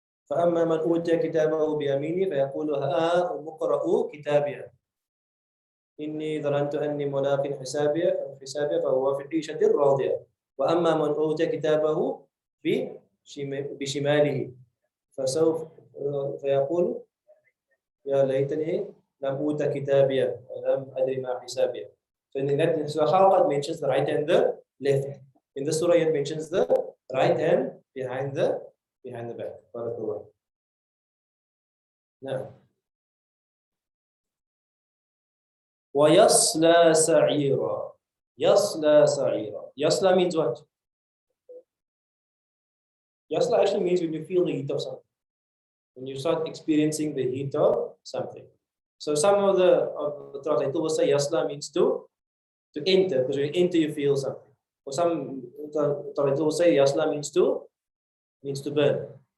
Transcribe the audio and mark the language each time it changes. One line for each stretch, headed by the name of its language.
Arabic: فأما من أوتي كتابه بيمينه فيقول ها اقرءوا كتابي إني ظننت أني ملاق حسابي فهو في عيشة راضية. وأما من أوتي كتابه بشماله فسوف فيقول يا ليتني لم أوت كتابي ولم أدري ما حسابي.
English: So in that Surah, it mentions the right and the left. In the Surah, it mentions the right hand behind the back. Barakallah. Now,
Arabic: وَيَصْلَى سَعِيرًا. يَصْلَى سَعِيرًا.
English: Yasla means what? Yasla actually means when you feel the heat of something. When you start experiencing the heat of something. So some of the translators will say Yasla means to enter, because when you enter you feel something. Or some translators will say Yasla means to burn.